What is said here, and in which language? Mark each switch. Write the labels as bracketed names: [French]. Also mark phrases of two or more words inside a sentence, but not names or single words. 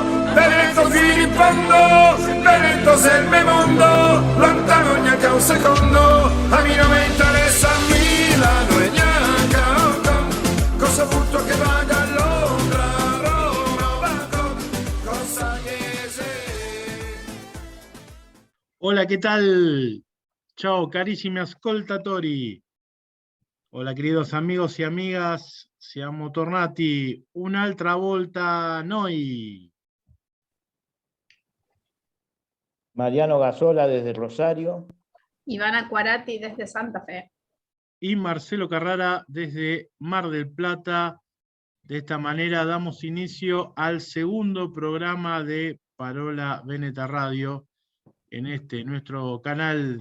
[Italian] Veneto filippando. Veneto sei il mio mondo. Lontano neanche un secondo. A me non mi interessa Milano e neanche Hong Kong. Cosa butto che vada a Londra, Roma, Bangkok, cosa chiese. [Spanish] Hola, ¿qué tal? [Italian] Ciao, carissimi ascoltatori. [Spanish] Hola, queridos amigos y amigas. [Italian] Siamo tornati un'altra volta noi. [Spanish] Mariano Gasola desde Rosario. Ivana Cuarati desde Santa Fe. Y Marcelo Carrara desde Mar del Plata. De esta manera damos inicio al segundo programa de Parola Veneta Radio en nuestro canal